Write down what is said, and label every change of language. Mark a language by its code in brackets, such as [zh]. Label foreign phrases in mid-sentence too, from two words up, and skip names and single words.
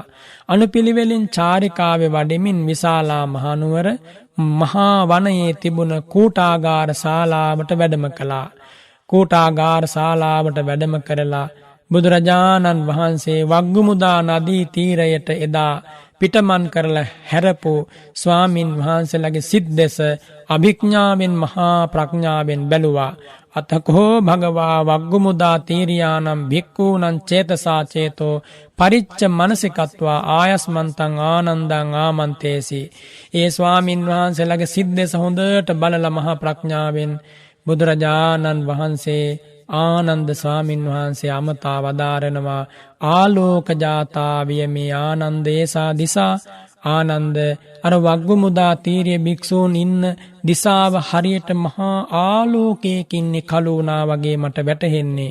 [si] අනුපිළිවෙලින් චාරිකාවේ වඩමින් විශාලා මහනුවර මහා වනයේ තිබුණ කූටාගාර ශාලාවට වැඩම කළා. කූටාගාර ශාලාවට වැඩම කරලා බුදුරජාණන් වහන්සේ වග්ගමුදා නදී තීරයට එදා පිටමන් කරලා හැරපු ස්වාමින් වහන්සේලාගේ සිත් දෙස අභිඥාවෙන් මහා ප්‍රඥාවෙන් බැලුවා. [pi] අතකෝ භගවා වග්ගමුදා තීරියානම් භික්ඛූනං චේතසා චේතෝ පරිච්ඡ මනසිකත්වා ආයස්මන්තං ආනන්දං ආමන්තේසි. [si] ඒ ස්වාමින් වහන්සේලාගේ සිත් දෙස හොඳට බලලා මහා ප්‍රඥාවෙන් බුදුරජාණන් වහන්සේ ආනන්ද ස්වාමින් වහන්සේ අමතා වදාරනවා. [pi] ආලෝක ජාතා වියමේ ආනන්දේසා දිසා. [si] ආනන්ද අර වග්ගමුදා තීරිය භික්ෂූන් ඉන්න දිසාව හරියට මහා ආලෝකයකින් කළුණා වගේ මට වැටහෙන්නේ.